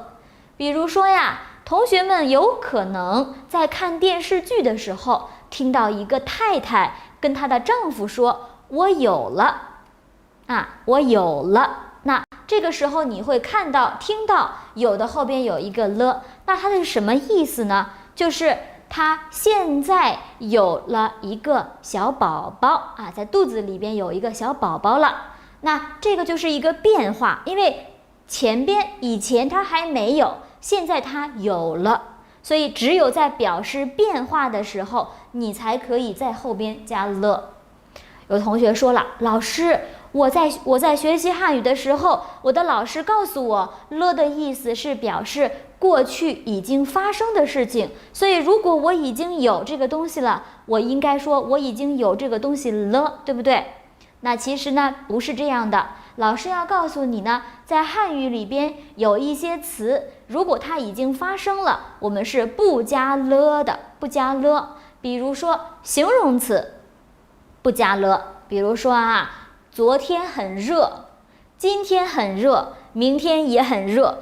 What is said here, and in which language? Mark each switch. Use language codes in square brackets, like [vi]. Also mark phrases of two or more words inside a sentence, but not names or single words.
[zh] 比如說呀，同學們有可能在看電視劇的時候，聽到一個太太跟她的丈夫說：“我有了。” 我有了。那這個時候你會看到、聽到有的後邊有一個了，那它是什麼意思呢？就是他現在有了一個小寶寶在肚子裡邊有一個小寶寶了。那這個就是一個變化，因為以前他還沒有，現在他有了，所以只有在表示變化的時候，你才可以在後邊加了。有同學說了，老師，我在學習漢語的時候，我的老師告訴我，了的意思是表示過去已經發生的事情，所以如果我已經有這個東西了，我應該說我已經有這個東西了，对不对？那其實呢，不是這樣的。老師要告訴你呢，在漢語裡邊有一些詞，如果它已經發生了，我們是不加了的，不加了。比如說形容詞不加了，比如說昨天很熱，今天很热，明天也很热。